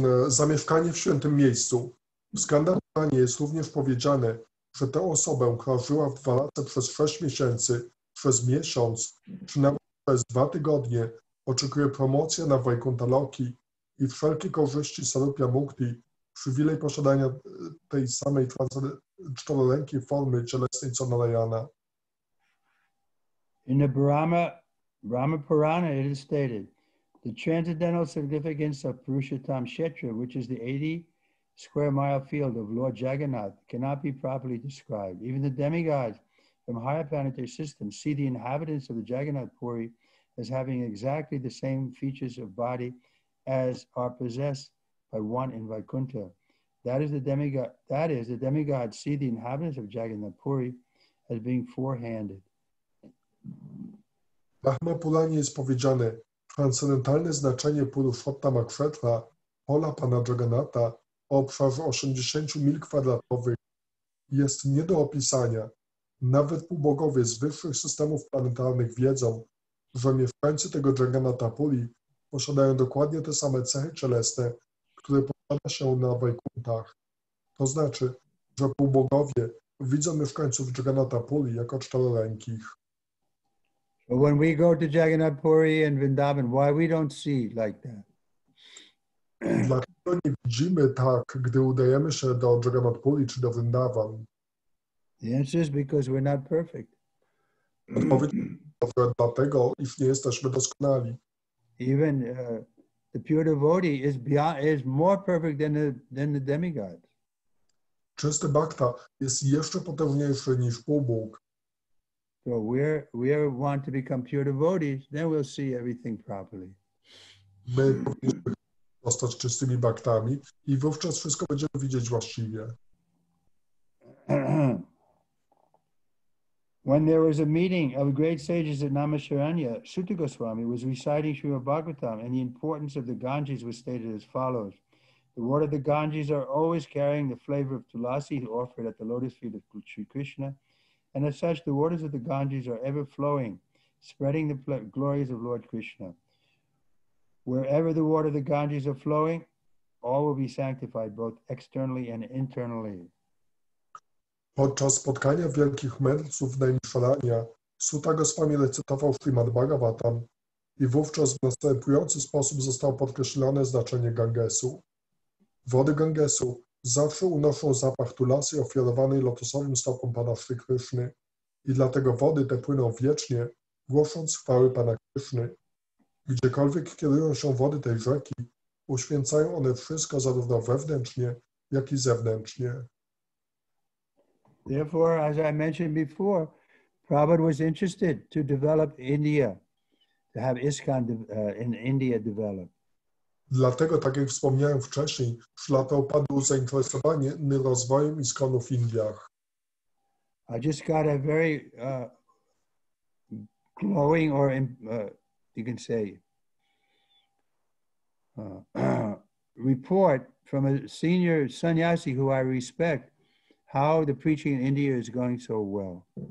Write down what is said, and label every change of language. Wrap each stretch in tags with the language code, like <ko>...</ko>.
<pl>Zamieszkanie w świętym miejscu. W Skandapuranie jest również powiedziane, że tę osobę, która żyła w Dwalace przez 6 miesięcy, przez miesiąc, czy nawet przez 2 tygodnie, oczekuje promocja na Vaikuntha Loki i wszelkie korzyści Sarupya Mukti, przywilej posiadania tej samej czterolenkiej formy cielesnej co Narayana.</pl> <en>In the Brahma Purana it is stated, the transcendental significance of Purushottam Kshetra, which is the 80 square mile field of Lord Jagannath, cannot be properly described. Even the demigods from higher planetary systems see the inhabitants of the Jagannath Puri as having exactly the same features of body as are possessed by one in Vaikuntha. That is, the demigods see the inhabitants of Jagannath Puri as being four-handed.</en> <pl>W Brahma Puranie jest powiedziane, transcendentalne znaczenie Purushottama Kshetra, pola Pana Jagannatha o obszarze 80 mil kwadratowych jest nie do opisania. Nawet półbogowie z wyższych systemów planetarnych wiedzą, że mieszkańcy tego Jagannatha Puri posiadają dokładnie te same cechy cielesne, które posiada się na Wajkuntach. To znaczy, że półbogowie widzą mieszkańców Jagannatha Puri jako czterorękich.</pl> <en>But when we go to Jagannath Puri and Vrindavan, why we don't see like that?</en> <pl>Dlaczego nie widzimy tak, gdy udajemy się do Jagannath Puri czy do Vrindavan?</pl> <en>The answer is because we're not perfect.</en> <pl>Odpowiedź jest dlatego, iż nie jesteśmy doskonali.</pl> <en>Even the pure devotee is more perfect than the demigods.</en> <pl>Czysty bhakta jest jeszcze potężniejszy niż półbóg.</pl> <en>So we want to become pure devotees, then we'll see everything properly.</en> <pl>My powinniśmy zostać czystymi bhaktami i wówczas wszystko będziemy widzieć właściwie.</pl> <en>When there was a meeting of great sages at Namasharanya, Sutta Goswami was reciting Srimad-Bhagavatam, and the importance of the Ganges was stated as follows. The water of the Ganges are always carrying the flavor of tulasi offered at the lotus feet of Sri Krishna, and as such, the waters of the Ganges are ever flowing, spreading the glories of Lord Krishna. Wherever the water of the Ganges are flowing, all will be sanctified, both externally and internally.</en> <pl>Podczas spotkania wielkich mędrców w Naimisharanya, Sutta Goswami recytował Srimad-Bhagavatam i wówczas w następujący sposób zostało podkreślone znaczenie Gangesu. Wody Gangesu zawsze unoszą zapach tulasy ofiarowanej lotosowym stopom Pana Sri Kryszny i dlatego wody te płyną wiecznie, głosząc chwały Pana Kryszny. Gdziekolwiek kierują się wody tej rzeki, uświęcają one wszystko zarówno wewnętrznie, jak i zewnętrznie.</pl> <en>Therefore, as I mentioned before, Prabhupada was interested to develop India, to have ISKCON in India developed.</en> <pl>Dlatego, tak jak wspomniałem wcześniej, Śrila Prabhupada był zainteresowany rozwojem ISKCONu w Indiach.</pl> <en>I just got a very glowing, or you can say, report from a senior sannyasi who I respect, how the preaching in India is going so well.</en>